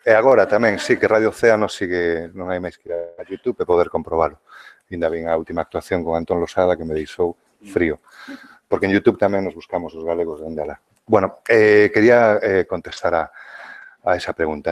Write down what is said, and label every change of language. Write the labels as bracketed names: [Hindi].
[Galician] E agora tamén, sí, que Radio Océano sigue, non hai máis que ir a YouTube e poder comprobalo. Ainda vin a última actuación con Antón Losada que me deixou frío. Porque en YouTube tamén nos buscamos os galegos dende alá. [Spanish] Bueno, quería contestar a esa pregunta.